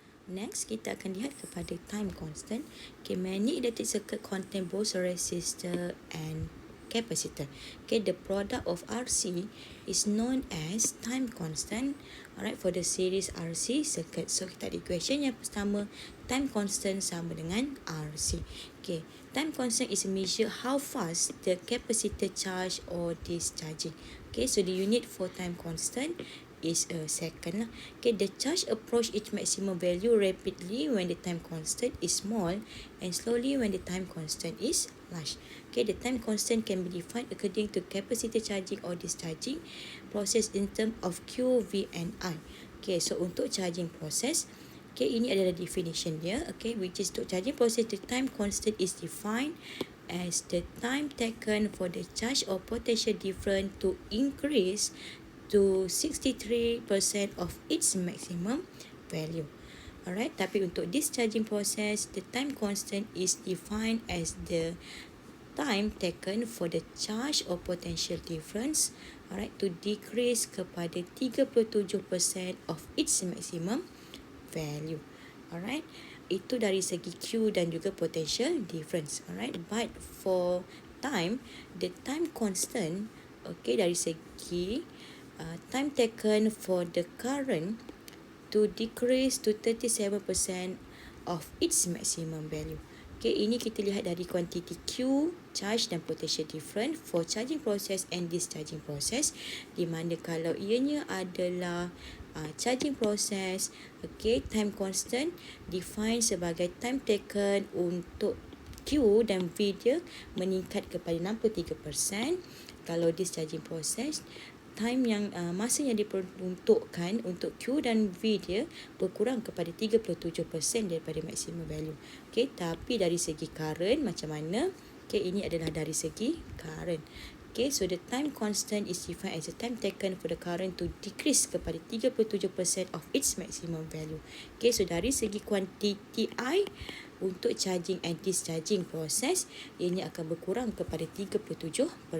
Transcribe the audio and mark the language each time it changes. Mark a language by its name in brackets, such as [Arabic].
[Malay] Next, kita akan lihat kepada time constant. [English] Okay, many electric circuit contain both resistor and capacitor. Okay, the product of RC is known as time constant. Alright, for the series RC circuit. So, kita ada equation yang pertama, time constant sama dengan RC. Okay, time constant is a measure how fast the capacitor charge or discharging. Okay, so the unit for time constant is a second lah. Okay, the charge approach its maximum value rapidly when the time constant is small and slowly when the time constant is large. Okay, the time constant can be defined according to capacitor charging or discharging process in terms of Q, V and I. [Malay] Okay, so untuk charging process, okay, ini adalah definition dia. [English] Okay, which is untuk charging process, the time constant is defined as the time taken for the charge or potential difference to increase to 63% of its maximum value. Alright, tapi untuk discharging process, the time constant is defined as the time taken for the charge or potential difference, alright, to decrease kepada 37% of its maximum value. [Malay] Alright, itu dari segi Q dan juga potential difference. [English] Alright, but for time, the time constant, okay, dari segi time taken for the current to decrease to 37% of its maximum value. [Malay] Okay, ini kita lihat dari quantity Q, charge dan potential difference for charging process and discharging process, di mana kalau ianya adalah charging process, okay, time constant defined sebagai time taken untuk Q dan V dia meningkat kepada 63%. Kalau discharging process, time yang masa yang diperuntukkan untuk Q dan V dia berkurang kepada 37% daripada maximum value. Okay, tapi dari segi current macam mana? Okay, ini adalah dari segi current. [English] Okay, so the time constant is defined as the time taken for the current to decrease kepada 37% of its maximum value. [Malay] Okay, so dari segi quantity I untuk charging and discharging process, ini akan berkurang kepada 37%.